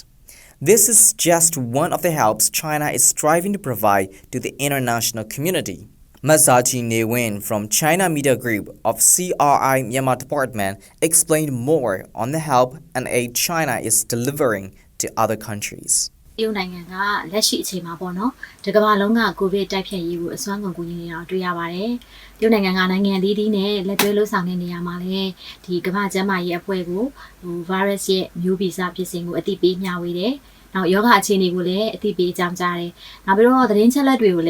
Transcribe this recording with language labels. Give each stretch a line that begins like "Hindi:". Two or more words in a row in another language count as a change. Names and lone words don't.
English: This is just one of the helps China is striving to provide to the international community. Mazaji Newin from China Media Group of CRI Myanmar Department explained more on the help and aid China is delivering to other countries.
Burmese: တရုတ်နိုင်ငံကလက်ရှိအချိန်မှာပေါ့နော်ဒီကမ္ဘာလုံးကကိုဗစ်တိုက်ဖျက်ရေးကိုအစွမ်းကုန်ကူညီနေတာတွေ့ရပါတယ်တရုတ်နိုင်ငံကနိုင်ငံအသီးသီးနဲ့လက်တွဲလှုပ်ဆောင်တဲ့နေရာမှာလည်းဒီကမ္ဘာ့ကျန်းမာရေးအဖွဲ့ကိုvirus ရဲ့မျိုးဗီဇဖြစ်စဉ်ကိုအသိပေးမျှဝေတယ်နောက်ယောဂအခြေအနေကိုလည်းအသိပေးကြောင်းကြားတယ်နောက်ပြီးတော့သတင်းချက်လက်တွေကို